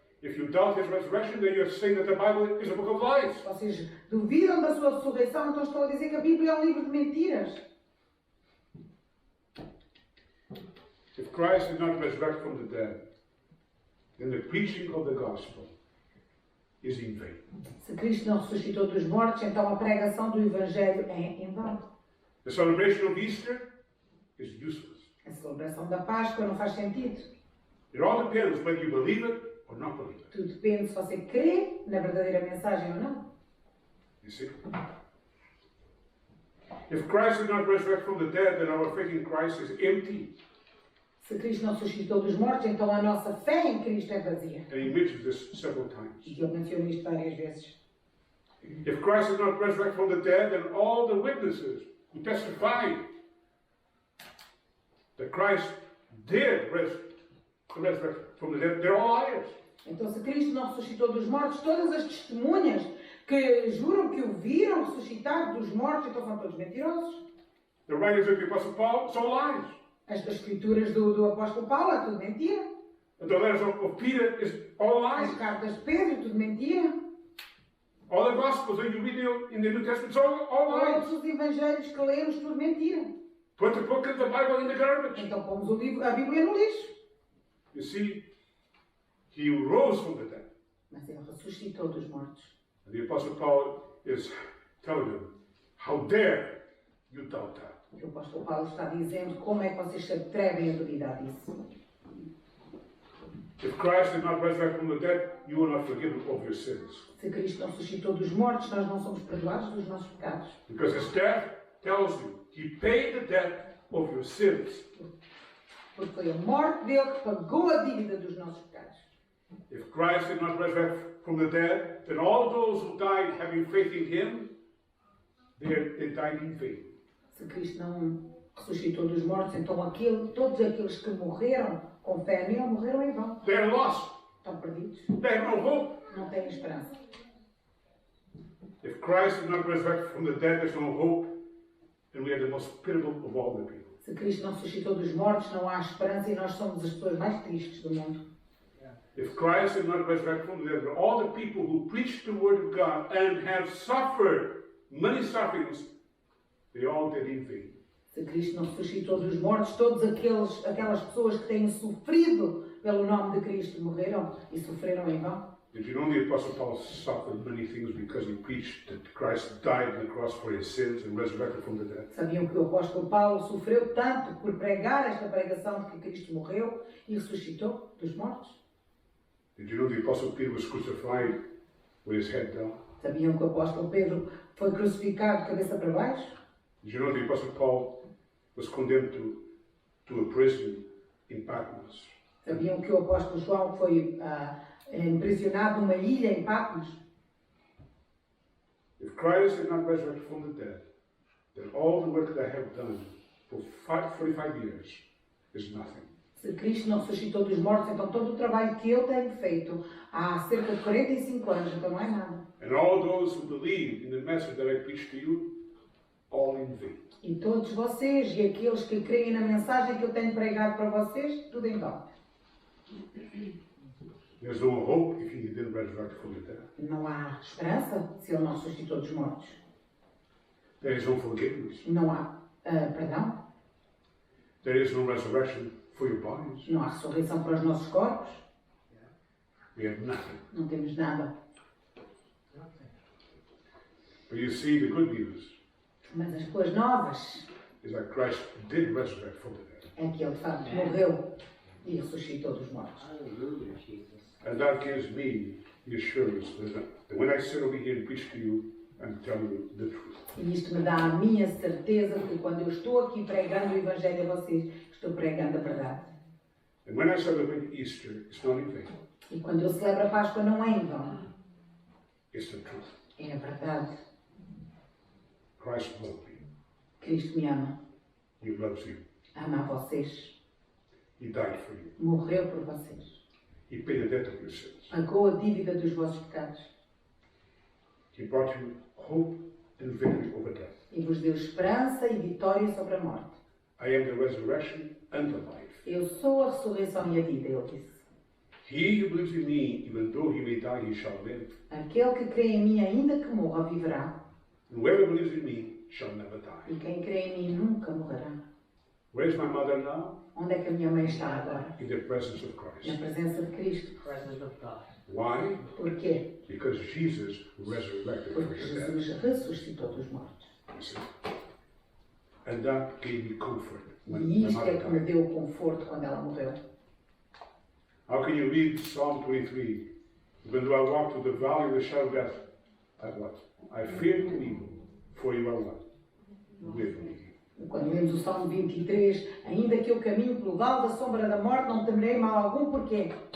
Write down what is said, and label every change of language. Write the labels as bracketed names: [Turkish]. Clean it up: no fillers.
[English] If you doubt his resurrection, then you're saying that the Bible is a book of lies. [Portuguese] Se vocês duvidam da sua ressurreição, então estou a dizer que a Bíblia é um livro de mentiras. [English] If Christ did not resurrect from the dead, then the preaching of the gospel is in vain. [Portuguese] Se Cristo não ressuscitou dos mortos, então a pregação do Evangelho é em vão. [English] The celebration of Easter is useless. [Portuguese] A celebração da Páscoa não faz sentido. [English] It all depends whether you believe it or not believe it. [Portuguese] Tudo depende se você crê na verdadeira mensagem ou não. [English] You see? If Christ did not resurrect from the dead, then our faith in Christ is empty. [Portuguese] Se Cristo não ressuscitou dos mortos, então a nossa fé em Cristo é vazia. [English] And he mentions this several times. [Portuguese] E ele menciona isto várias vezes. [English] If Christ did not resurrect from the dead, then all the witnesses who testified that Christ did resurrect from the dead, they're all liars. [Portuguese] Então, se Cristo não ressuscitou dos mortos, todas as testemunhas que juram que o viram ressuscitar dos mortos, então são todos mentirosos. [English] The writings of the Apostle Paul, it's all lies. [Portuguese] As escrituras do apóstolo Paulo é tudo mentira. [English] And the letters of Peter is all lies. [Portuguese] As cartas de Pedro é tudo mentira. [English] All the Gospels that you read in the New Testament, it's all lies. [Portuguese] Todos os evangelhos que lemos, tudo mentira. [English] Put the book of the Bible in the garbage. [Portuguese] Então pomos a Bíblia no lixo. [English] You see, he rose from the dead. [Portuguese] Mas ele ressuscitou dos mortos. [English] And the Apostle Paul is telling them, how dare you doubt that? [Portuguese] O apóstolo Paulo está dizendo como é que vocês se atrevem a duvidar disso. [English] If Christ did not resurrect from the dead, you will not forgive of your sins. [Portuguese] Se Cristo não ressuscitou dos mortos, nós não somos perdoados dos nossos pecados. [English] Because his death tells you, he paid the debt of your sins. [Portuguese] Porque foi a morte dele que pagou a dívida dos nossos pecados. [English] If Christ did not resurrect from the dead, then all those who died having faith in him, they died in vain. [Portuguese] Se Cristo não ressuscitou dos mortos, então todos aqueles que morreram com fé nele morreram em vão. [English] They are lost. [Portuguese] Estão perdidos. [English] They have no hope. [Portuguese] Não têm esperança. [English] If Christ did not resurrect from the dead, there's no hope, and we are the most pitiable of all the people. [Portuguese] Se Cristo não ressuscitou dos mortos, não há esperança e nós somos as pessoas mais tristes do mundo. [English] If Christ did not resurrect from the dead, then all the people who preach the word of God and have suffered many sufferings, they all did in vain. [Portuguese] Se Cristo não ressuscitou dos mortos, todas aquelas pessoas que têm sofrido pelo nome de Cristo morreram e sofreram em vão. [English] Did you know the Apostle Paul suffered many things because he preached that Christ died on the cross for his sins and resurrected from the dead? [Portuguese] Sabiam que o apóstolo Paulo sofreu tanto por pregar esta pregação de que Cristo morreu e ressuscitou dos mortos? [English] Did you know the Apostle Peter was crucified with his head down? [Portuguese] Sabiam que o apóstolo Pedro foi crucificado de cabeça para baixo? [English] Did you know the Apostle Paul was condemned to a prison in Patmos? [Portuguese] Sabiam que o apóstolo João foi imprisionado numa ilha em Patmos? [English] If Christ did not resurrect from the dead, then all the work that I have done for 45 years is nothing. [Portuguese] Se Cristo não ressuscitou dos mortos, então todo o trabalho que eu tenho feito há cerca de 45 anos, então não é nada. [English] And all those who believe in the message that I preached to you, all in vain. [Portuguese] E todos vocês e aqueles que creem na mensagem que eu tenho pregado para vocês, tudo em vão. [English] There's no hope if he didn't resurrect from the dead. [Portuguese] Não há esperança se ele não ressuscitou dos mortos. [English] There is no forgiveness. [Portuguese] Não há perdão. [English] There is no resurrection for your bodies. [Portuguese] Não há ressurreição para os nossos corpos. [English] We have nothing. [Portuguese] Não temos nada. [English] But you see, the good news [Portuguese] Mas as boas novas [English] is that Christ did resurrect from the dead. [Portuguese] é que ele de facto morreu e ressuscitou dos mortos. [English] And that gives me the assurance that when I sit over here and preach to you, I'm telling you the truth. [Portuguese] E isto me dá a minha certeza de que quando eu estou aqui pregando o Evangelho a vocês, estou pregando a verdade. [English] And when I celebrate Easter, it's not in vain. [Portuguese] E quando eu celebro a Páscoa, não é em vão. [English] It's the truth. [Portuguese] É a verdade. [English] Christ loved me. [Portuguese] Cristo me ama. [English] He loves you. [Portuguese] Ama a vocês. [English] He died for you. [Portuguese] Morreu por vocês. [English] He paid the debt of your sins. [Portuguese] Pagou a dívida dos vossos pecados. [English] He brought you hope and victory over death. [Portuguese] E vos deu esperança e vitória sobre a morte. [English] I am the resurrection and the life. [Portuguese] Eu sou a ressurreição e a vida, ele disse. [English] He who believes in me, even though he may die, he shall live. [Portuguese] Aquele que crê em mim, ainda que morra, viverá. [English] And whoever believes in me shall never die. [Portuguese] E quem crê em mim nunca morrerá. [English] Where is my mother now? [Portuguese] Onde é que a minha mãe está agora? [English] In the presence of [Portuguese] Na [English] Christ. [Portuguese] presença de Cristo. [English] Why? [Portuguese] Porquê? [English] Because Jesus resurrected from [Portuguese] Porque [English] the dead. [Portuguese] Jesus ressuscitou dos mortos. [English] You see? And that gave me comfort when [Portuguese] E [English] my [Portuguese] isto é [English] mother [Portuguese] que me [English] died. [Portuguese] deu conforto quando ela morreu. [English] How can you read Psalm 23? Even though I walk through the valley of the shadow of death, I what? I fear no evil, for you are what? With me. [Portuguese] Quando lemos o Salmo 23, ainda que eu caminhe pelo vale da sombra da morte, não temerei mal algum, porquê?